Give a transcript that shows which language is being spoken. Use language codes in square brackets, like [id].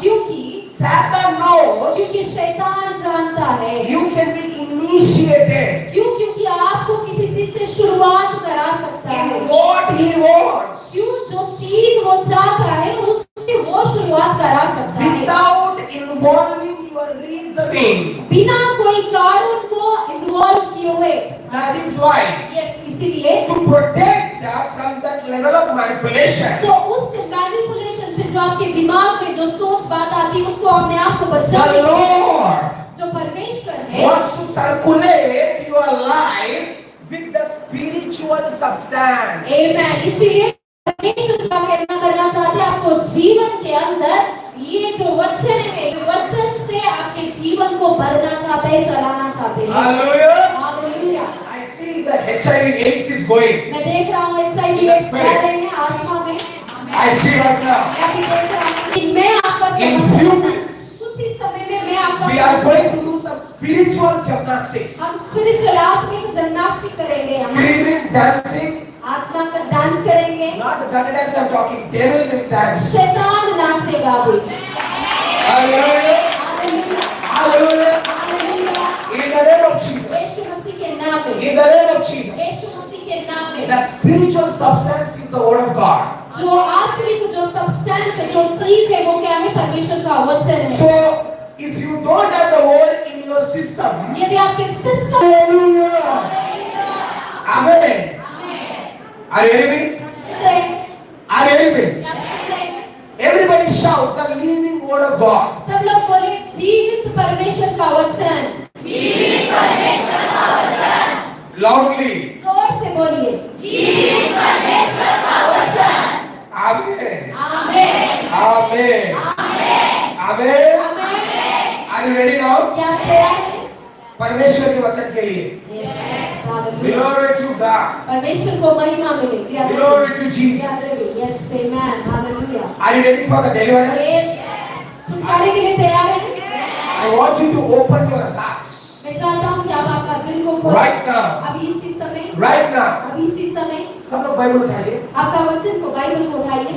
[hi] क्योंकि [en] Satan knows [hi] क्योंकि शैतान जानता है, [en] you can be initiated [hi] क्यों? क्योंकि आपको किसी चीज से शुरुआत करा सकता है, [en] in what he wants [hi] क्यों? जो चीज वो चाहता है उससे वो शुरुआत करा सकता है, [en] without involving your reasoning. [hi] बिना कोई कारण को इन्वॉल्व किए हुए। [en] That is why yes, [hi] इसीलिए [en] to protect from that level of manipulation. [hi] तो उस मैनिपुलेशन से जो आपके दिमाग में जो सोच बात आती है उसको अपने आप को [en] The [hi] बचाने [en] Lord [hi] जो परमेश्वर है [en] wants to circulate your life with the spiritual substance. [hi] आमेन। इसीलिए परमेश्वर क्या करना चाहते हैं, आपको जीवन के अंदर ये जो वचन है, वचन से आपके जीवन को भरना चाहते हैं, चलाना चाहते हैं। [en] Hallelujah. [hi] Hallelujah. [en] I see the HIV/AIDS is going. [hi] मैं देख रहा हूँ HIV/AIDS जा रहे हैं आत्मा में। [en] I see right now. [hi] मैं भी देख रहा हूँ कि मैं आपका [en] In [hi] समझ [en] few minutes, [hi] कुछ ही समय में मैं आपका [en] we are going to do some spiritual gymnastics. [hi] हम स्पिरिचुअल आत्मिक जिम्नास्टिक करेंगे, हम [en] Screaming, dancing, [hi] आत्मा का डांस करेंगे, [en] not the dance I'm talking, devil will dance. [hi] शैतान नाचेगा भी। [en] Hallelujah. [hi] Hallelujah, [en] Hallelujah. [hi] Hallelujah. [en] In the name of Jesus. [hi] यीशु मसीह के नाम में, [en] In the name of Jesus. [hi] यीशु मसीह के नाम में [en] The spiritual substance is the word of God. [hi] जो आत्मिक जो सब्सटेंस है, जो चीज है, वो क्या है? परमेश्वर का वचन है। [en] So, if you don't have the word in your system, [hi] यदि आपके system [en] hallelujah. Amen. Are you hearing me? Are you hearing me? Everybody shout the living word of God. [hi] सब लोग बोले जीवित परमेश्वर का वचन, जीवित परमेश्वर का वचन, [en] Loudly. [hi] जोर से बोलिए, जीवित परमेश्वर का वचन। [en] Amen. [hi] Amen, [en] Amen. [hi] Amen, [en] Amen. [hi] Amen. [en] Are you ready now? [hi] क्या तैयार है? परमेश्वर के वचन के लिए. [en] Yes, [hi] hallelujah. [en] Glory to God. [hi] परमेश्वर को महिमा मिले। क्या [en] Glory to Jesus. Yes, amen, hallelujah. Are you ready for the deliverance? Yes, [hi] छुटकारे के लिए तैयार हैं? [en] I want you to open your hearts. [hi] मैं चाहता हूँ कि आप आपका दिल को खोलें। [en] Right now. [hi] अभी इसी समय, [en] Right now. [hi] अभी इसी समय सब लोग बाइबल उठाइए. आपका वचन को, बाइबल को उठाइए।